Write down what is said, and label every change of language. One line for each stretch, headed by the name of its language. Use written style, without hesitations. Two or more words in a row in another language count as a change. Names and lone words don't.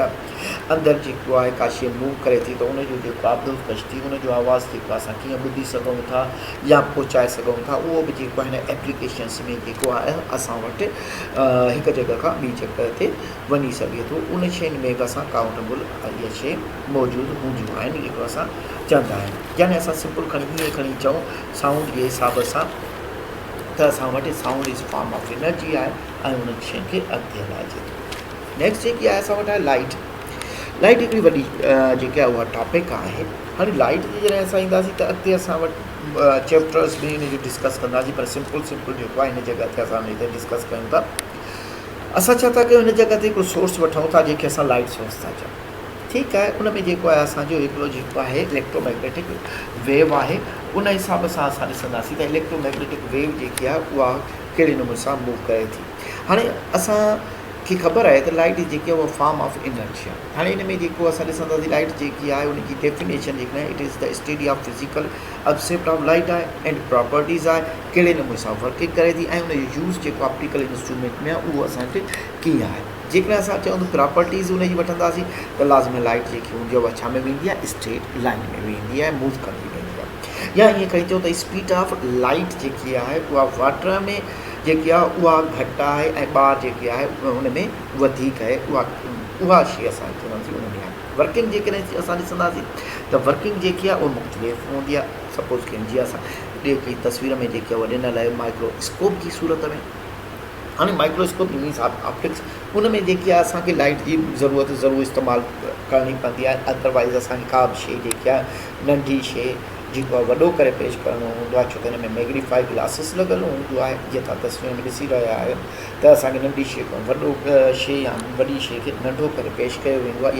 Sindhi: अंदरि जेको आहे का शइ मूव करे थी त उनजो जेको आब्दुलकश थी उनजो आवाज़ु जेको आहे असां कीअं ॿुधी सघूं था या पहुचाए सघूं था, उहो बि जेको आहे हिन एप्लीकेशन्स में जेको आहे असां वटि हिकु जॻह खां ॿी जॻह ते वञी सघे थो। उन शयुनि में बि असां काउंटेबल इहा शइ मौजूदु हूंदियूं आहिनि जेको असां चवंदा आहियूं। यानी असां सिंपल खणी ईअं खणी चऊं साउंड जे हिसाब सां त असां वटि
English: sound is form of energy
Sindhi: आहे ऐं उन शइ खे अॻिते हलाइजे थो। नेक्स्ट जेकी आहे असां वटि आहे लाइट। लाइट हिकिड़ी वॾी जेकी आहे उहा टॉपिक आहे। हाणे लाइट जी जॾहिं असां ईंदासीं त अॻिते असां वटि चैप्टर्स बि हिन जो डिस्कस कंदासीं, पर सिंपल जेको आहे हिन जॻह ते असां हिते डिस्कस कयूं था। असां छा था कयूं हिन जॻह ते हिकिड़ो सोर्स वठूं था जंहिंखे असां लाइट सोर्स था चऊं। ठीकु आहे, उन में जेको आहे असांजो हिकिड़ो जेको आहे इलेक्ट्रोमैग्नेटिक वेव आहे, उन हिसाब सां असां ॾिसंदासीं त इलेक्ट्रोमैग्नेटिक वेव जेकी आहे उहा कहिड़े नमूने सां मूव करे थी। हाणे असांखे ख़बर आहे त लाइट जेकी आहे उहा
English: form of energy
Sindhi: आहे। हाणे हिन में जेको असां ॾिसंदासीं लाइट जेकी आहे उनजी डेफिनेशन जेकी आहे
English: it is the study of physical aspect of light
Sindhi: आहे
English: and properties
Sindhi: आहे, कहिड़े नमूने सां वर्किंग करे थी ऐं उनजो यूज़ जेको ऑप्टिकल इंस्ट्रूमेंट में आहे उहो असांखे कीअं आहे। जेकॾहिं असां चऊं त प्रॉपर्टीज़ उनजी वठंदासीं त लाज़मी लाइट जेकी हूंदी आहे उहा छा में वेंदी आहे, स्ट्रेट लाइन में वेंदी आहे, मूव कंदी वेंदी आहे। या ईअं खणी चऊं त
English: speed of light
Sindhi: जेकी आहे उहा वाटर में जेकी आहे उहा घटि आहे ऐं ॿाहिरि जेकी आहे हुन में वधीक आहे, उहा शइ असां चवंदासीं उन में आहे। वर्किंग जेकॾहिं असां ॾिसंदासीं त वर्किंग जेकी आहे उहा मुख़्तलिफ़ हूंदी आहे। सपोज़ कयूं जीअं असां ॾे की तस्वीर में जेकी आहे उहा ॾिनल आहे माइक्रोस्कोप जी सूरत में। हाणे
English: microscope means optics
Sindhi: उन में जेकी आहे असांखे लाइट जी ज़रूरत ज़रूरु इस्तेमालु करणी पवंदी आहे, अदरवाइज़ असांखे का बि शइ जेकी आहे नंढी शइ जेको आहे वॾो करे पेश करिणो हूंदो आहे, छो त हिन में
English: magnified glasses
Sindhi: लॻियलु हूंदो आहे। जीअं तव्हां तस्वीर में ॾिसी रहिया आहियो त असांखे नंढी शइ खां वॾो शइ या वॾी शइ खे नंढो करे पेश कयो वेंदो आहे।